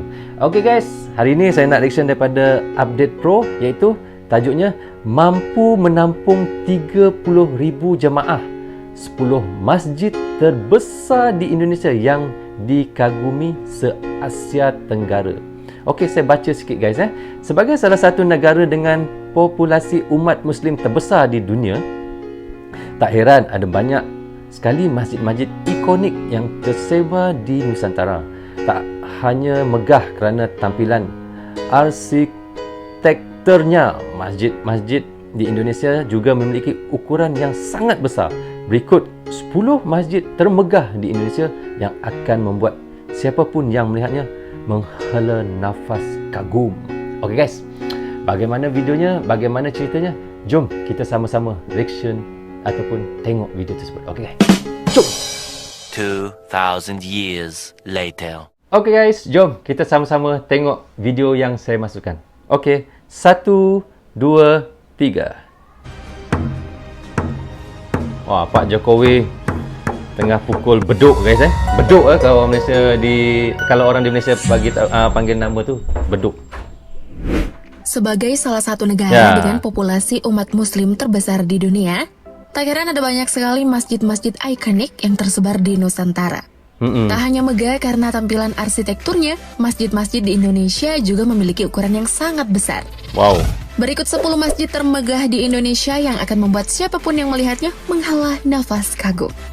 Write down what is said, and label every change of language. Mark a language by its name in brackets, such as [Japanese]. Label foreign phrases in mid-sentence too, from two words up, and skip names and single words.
[Malay] Okey, guys, hari ini saya nak reaction daripada Update Pro, iaitu tajuknya mampu menampung 30,000 jemaah, 10 masjid terbesar di Indonesia yang dikagumi se-Asia Tenggara. Okey, saya baca sikit, guys. [Indonesian] Sebagai salah satu negara dengan populasi umat muslim terbesar di dunia, tak heran ada banyak sekali masjid-masjid ikonik yang tersebar di Nusantara. Tak hanya megah kerana tampilan arsitekturnya, masjid-masjid di Indonesia juga memiliki ukuran yang sangat besar. Berikut 10 masjid termegah di Indonesia yang akan membuat siapapun yang melihatnya menghela nafas kagum. [Malay] Okey, guys, bagaimana videonya, bagaimana ceritanya? Jom kita sama-sama reaction ataupun tengok video tersebut. Okey, guys, jom. [English] 2,000 years later. [Malay] Okey, guys, jom kita sama-sama tengok video yang saya masukkan. Okey, 1, 2, 3. Wah, Pak Jokowi tengah pukul beduk, guys. Beduk kalau orang Malaysia kalau orang di Malaysia panggil nama tu beduk. [Indonesian] Sebagai salah satu negara dengan populasi umat muslim terbesar di dunia, tak heran ada banyak sekali masjid-masjid ikonik yang tersebar di Nusantara. Tak hanya megah karena tampilan arsitekturnya, masjid-masjid di Indonesia juga memiliki ukuran yang sangat besar. [Malay] Wow. [Indonesian] Berikut 10 masjid termegah di Indonesia yang akan membuat siapapun yang melihatnya menghela nafas kagum.